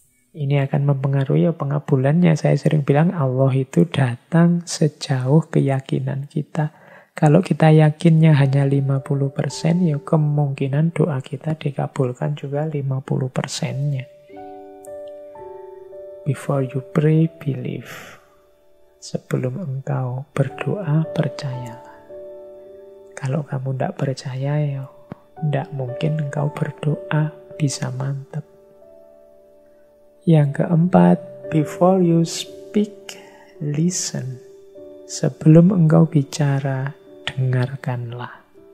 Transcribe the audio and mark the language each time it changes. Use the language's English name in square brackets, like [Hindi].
[Indonesian] Ini akan mempengaruhi pengabulannya. Saya sering bilang Allah itu datang sejauh keyakinan kita. Kalau kita yakinnya hanya 50%, ya kemungkinan doa kita dikabulkan juga 50%-nya. [English] Before you pray, believe. [Indonesian] Sebelum engkau berdoa, percayalah. Kalau kamu tidak percaya, ya tidak mungkin engkau berdoa bisa mantap. Yang keempat, [English] before you speak, listen. [Indonesian] Sebelum engkau bicara, dengarkanlah.